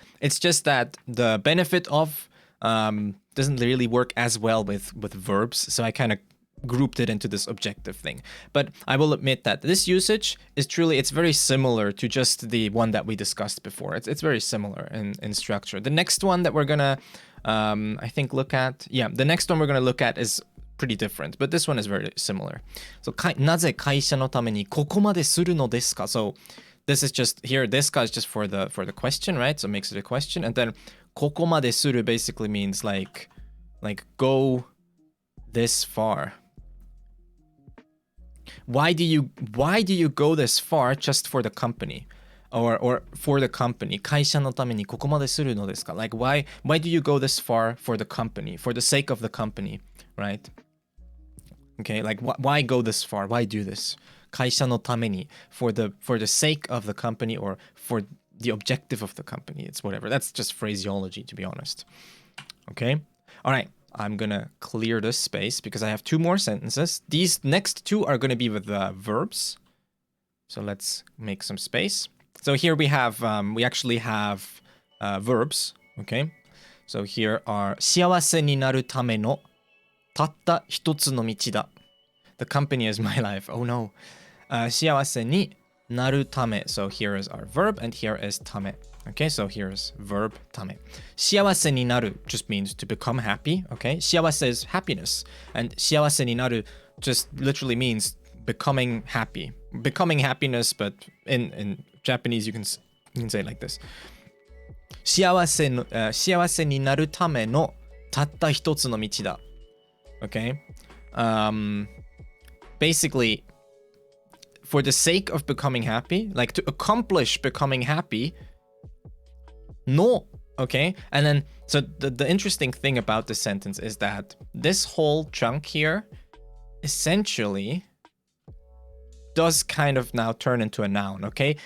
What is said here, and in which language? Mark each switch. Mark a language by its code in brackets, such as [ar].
[en] It's just that the benefit of doesn't really work as well with verbs, so I kind of grouped it into this objective thing. But I will admit that this usage is truly, it's very similar to just the one that we discussed before. It's very similar in structure. The next one that we're gonna I think look at, the next one we're gonna look at is pretty different, but this one is very similar. [ja] So なぜ会社のためにここまでするのですか? [en] So this is just here, this guy is just for the question, right? So it makes it a question. And then ここまでする basically means like go this far. Why do you go this far just for the company? Or for the company? [ja] 会社のためにここまでするのですか? [en] Like why do you go this far for the company? For the sake of the company, right? Okay, like why go this far? Why do this? [ja] 会社のために [en] for the sake of the company or for the objective of the company. It's whatever. That's just phraseology, to be honest. Okay? All right. I'm gonna clear this space because I have 2 more sentences. These next 2 are gonna be with verbs. So let's make some space. So here we have, we actually have verbs. Okay? So here are [ja] 幸せになるためのたった一つの道だ. [en] The company is my life. Oh no. [ja] 幸せになるため. [en] So here is our verb and here is ため. Okay, so here's verb ため. 幸せになる just means to become happy. Okay, 幸せ is happiness. And 幸せになる just literally means becoming happy. Becoming happiness, but in Japanese you can say it like this. [ja] 幸せになるためのたった一つの道だ. [en] Okay? Basically, for the sake of becoming happy, like to accomplish becoming happy, no. Okay? And then, so the interesting thing about this sentence is that this whole chunk here essentially does kind of now turn into a noun, okay?